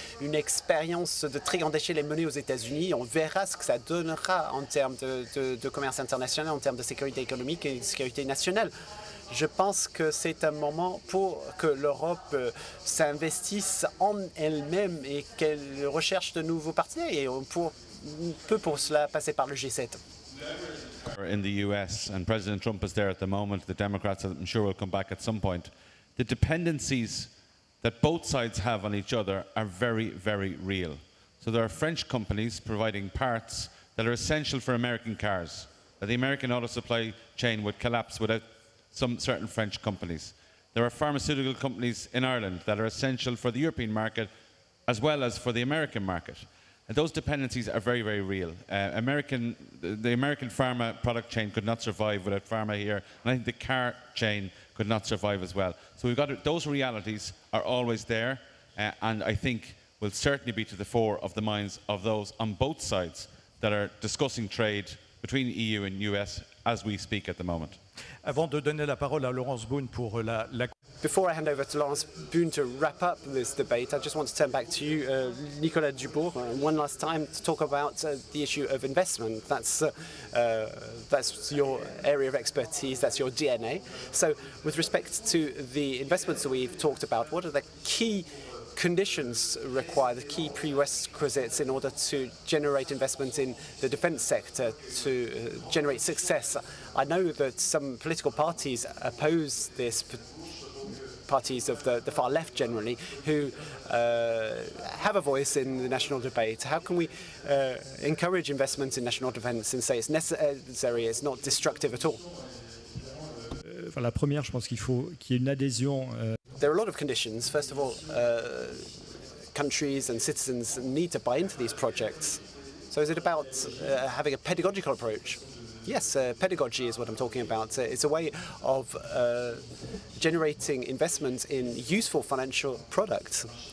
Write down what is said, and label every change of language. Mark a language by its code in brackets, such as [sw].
[fr] Une expérience de très grande échelle est menée aux États-Unis. On verra ce que ça donnera en termes de commerce international, en termes de sécurité économique et de sécurité nationale. Je pense que c'est un moment pour que l'Europe s'investisse en elle-même et qu'elle recherche de nouveaux partenaires. Et on peut pour cela passer par le G7. [en] In the US, and President Trump is there at the moment, the Democrats, I'm sure, will come back at some point. The dependencies that both sides have on each other are very, very real. So there are French companies providing parts that are essential for American cars. The American auto supply chain would collapse without some certain French companies. There are pharmaceutical companies in Ireland that are essential for the European market as well as for the American market. And those dependencies are very, very real. The American pharma product chain could not survive without pharma here, and I think the car chain could not survive as well. So we've got those realities are always there, and I think will certainly be to the fore of the minds of those on both sides that are discussing trade between the EU and US as we speak at the moment. [fr] Avant de donner la parole à Laurence Boone pour la... [en] Before I hand over to Laurence Boone to wrap up this debate, I just want to turn back to you, Nicolas DUBOURG, one last time to talk about the issue of investment. That's your area of expertise, that's your DNA. So with respect to the investments that we've talked about, what are the key conditions required, the key prerequisites in order to generate investment in the defence sector, to generate success? I know that some political parties oppose this, parties of the far left generally, who have a voice in the national debate. How can we encourage investment in national defence and say it's necessary, it's not destructive at all? [fr] Enfin, la première, je pense qu'il faut qu'il y ait une adhésion. [en] There are a lot of conditions. First of all, countries and citizens need to buy into these projects. So is it about having a pedagogical approach? Yes, pedagogy is what I'm talking about. It's a way of generating investment in useful financial products.